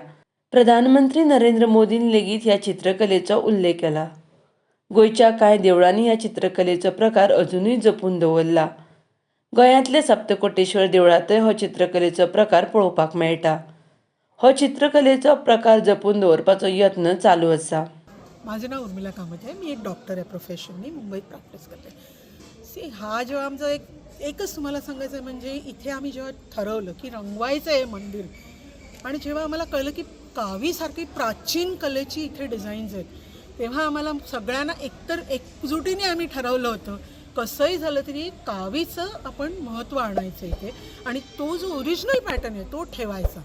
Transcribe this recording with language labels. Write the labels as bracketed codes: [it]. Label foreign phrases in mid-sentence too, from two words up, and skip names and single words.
[kok] प्रधानमंत्री नरेंद्र मोदीन लेगीत ह्या चित्रकलेचो उल्लेख केला। गोंयच्या कांय देवळांनी ह्या चित्रकलेचो प्रकार अजुनूय जपून दवरला। गोंयांतले सप्तकोटेश्वर देवळांतय हो चित्रकलेचो प्रकार पळोवपाक मेळटा। हो चित्रकलेचो प्रकार जपून दवरपाचो यत्न चालू आसा। [mr] माझं नाव उर्मिला कामत आहे। मी एक डॉक्टर आहे प्रोफेशनली, मुंबईत प्रॅक्टिस करते। हा जेव्हा आमचा एकच तुम्हाला सांगायचं आहे, म्हणजे इथे आम्ही जेव्हा ठरवलं की रंगवायचं आहे मंदिर, आणि जेव्हा आम्हाला कळलं की कावीसारखी प्राचीन कलेची इथे डिझाईन्स आहेत, तेव्हा आम्हाला सगळ्यांना एकतर एकजुटीने आम्ही ठरवलं होतं कसंही झालं तरी कावीचं आपण महत्त्व आणायचं इथे, आणि तो जो [en] original pattern [mr] आहे तो ठेवायचा।